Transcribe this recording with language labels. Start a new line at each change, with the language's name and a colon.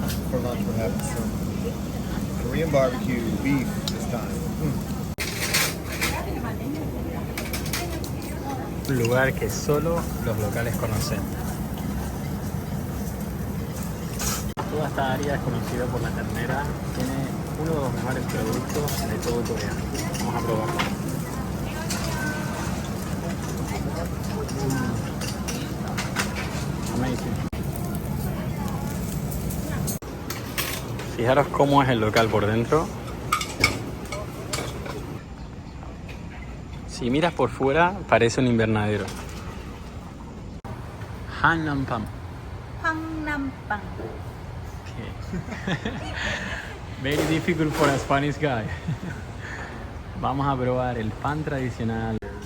English: For lunch we're having some Korean barbecue beef this time.
Spanish: Un lugar que solo los locales conocen. Toda esta área es conocida por la ternera. Tiene uno de los mejores productos de todo Corea. Vamos a probarlo.
English: Amazing.
Spanish: Fijaros cómo es el local por dentro. Si miras por fuera, parece un invernadero.
Korean: Hannampam. 황남빵.
English: Okay. Very difficult for a Spanish guy.
Spanish: Vamos a probar el pan tradicional.